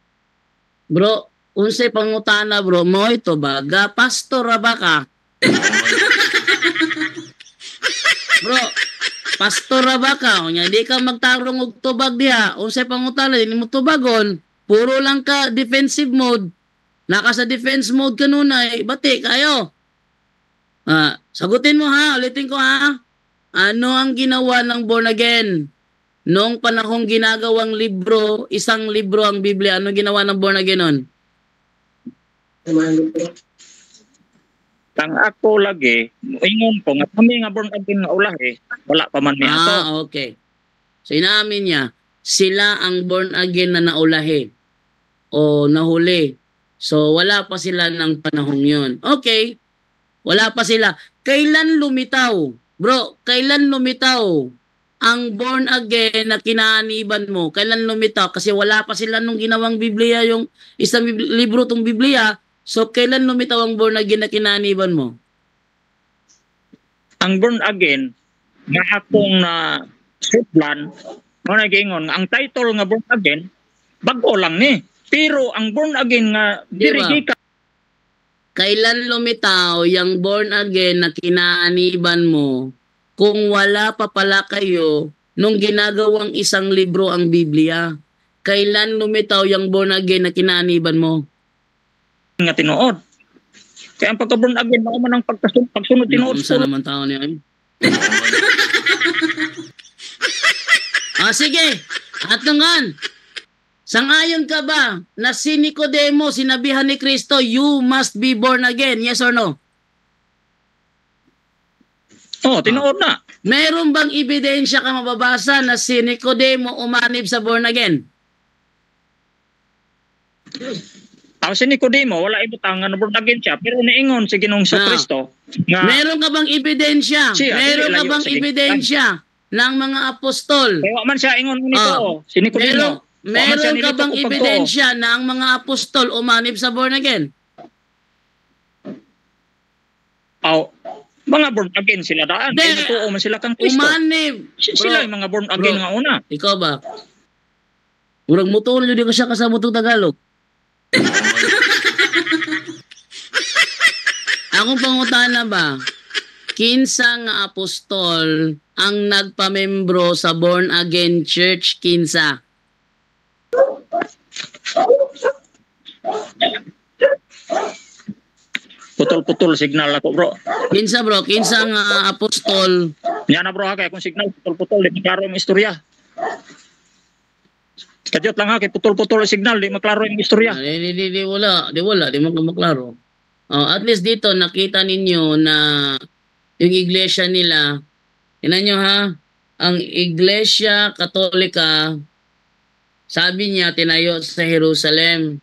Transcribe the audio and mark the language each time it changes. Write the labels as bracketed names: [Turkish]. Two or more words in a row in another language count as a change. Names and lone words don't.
[Cebuano] Bro, unsay pangutana bro, mo ito baga pastor ra ba ka? Bro, pastor ra ba ka? Unya di ka magtarong og tubag diha. Unsay pangutana di mo tubagon? Puro lang ka [English] defensive mode. [Cebuano] Naka sa [English] defense mode [Cebuano] kanunay, bati kayo. [Filipino] Sagutin mo ha, ulitin ko ha. Ano ang ginawa ng [English] born again? [Filipino] Noong panahong ginagawang libro, isang libro ang Biblia, ano ginawa ng [English] born again [Filipino] nun? [Cebuano] Tang ako lagi, ingon ko nga kami nga [English] born again [Cebuano] nga ulahi, wala pa man niya to. [Filipino] Okay. So inamin niya, sila ang [English] born again [Filipino] na naulahi o nahuli. So wala pa sila ng panahong yun. Okay, wala pa sila. Kailan lumitaw? Bro, kailan lumitaw ang [English] born again [Filipino] na kinaaniban mo? Kailan lumitaw? Kasi wala pa sila nung ginawang Biblia, yung isang libro tong Biblia. So, kailan lumitaw ang [English] born again [Filipino] na kinaaniban mo? [Cebuano] Ang [English] born again, [Cebuano] nga akong na sudlan, mo nagingon, ang title nga [English] born again, [Cebuano] bago lang ni. Pero ang [English] born again [Cebuano] nga, dirigi ka. [Filipino] Kailan lumitaw yung [English] born again [Filipino] na kinaaniban mo kung wala pa pala kayo nung ginagawang isang libro ang Biblia? Kailan lumitaw yung [English] born again [Filipino] na kinaaniban mo? [Cebuano] Nga tinuod. Kaya ang pagka- [English] born again, [Cebuano] ako man ang pagsunod tinuod. Sa naman tao niya. Sige. [Filipino] At nungan. Sangayon ka ba na si Nicodemo, sinabihan ni Kristo, [English] you must be born again? Yes or no? [Cebuano] Tinuod na. [Filipino] Meron bang ebidensya ka mababasa na si Nicodemo umanib sa [English] born again? [Cebuano] Si Nicodemo, wala ibutang nga [English] born again [Cebuano] siya, pero niingon si Ginoong sa Kristo. [Filipino] Meron ka bang ebidensya? Meron ka bang ebidensya ng mga apostol? [Cebuano] Kaya man siya ingon nito, si Nicodemo. [Filipino] Meron ka bang ebidensya na ang mga apostol umanib sa [English] born again? [Cebuano] Mga [English] born again [Cebuano] sila daan. Kaya natuo man sila kang Kristo. [Filipino] Umanib. [Cebuano] Sila yung mga [English] born again [Cebuano] nga una. [Filipino] Ikaw ba? [Cebuano] Urang mutuon yun ko siya kasama itong Tagalog. Akong pangutana ba? Kinsa nga apostol ang nagpamembro sa [English] born again church? [Cebuano] Kinsa? Putol-putol signal ako, bro. Kinsa bro? Kinsa nga apostol? [Filipino] Yan na bro ha, kaya kung signal putol-putol, di maklaro yung istorya. Kadyot lang ha, kay putol-putol yung signal, di maklaro yung istorya. [Cebuano] Di wala, di maklaro. [Filipino] At least dito, nakita ninyo na yung iglesia nila, tinan nyo ha, ang iglesia katolika, sabi niya, tinayo sa Jerusalem.